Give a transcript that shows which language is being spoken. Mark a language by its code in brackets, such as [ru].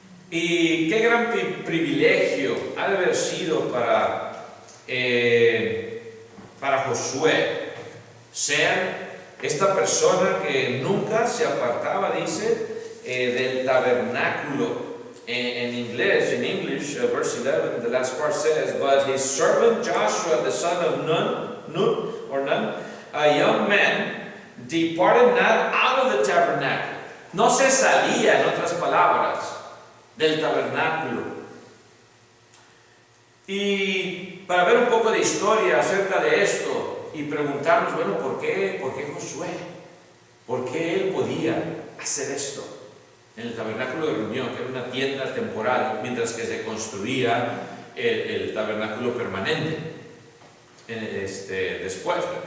[es] Y qué gran privilegio ha de haber sido para Josué ser esta persona que nunca se apartaba, dice, del tabernáculo. [en] In English, verse 11, the last part says, but his servant Joshua, the son of Nun, a young man, departed not out of the tabernacle. [es] No se salía, en otras palabras, del tabernáculo. Y para ver un poco de historia acerca de esto y preguntarnos, bueno, ¿por qué Josué? ¿Por qué él podía hacer esto en el tabernáculo de reunión, que era una tienda temporal, mientras que se construía el tabernáculo permanente después?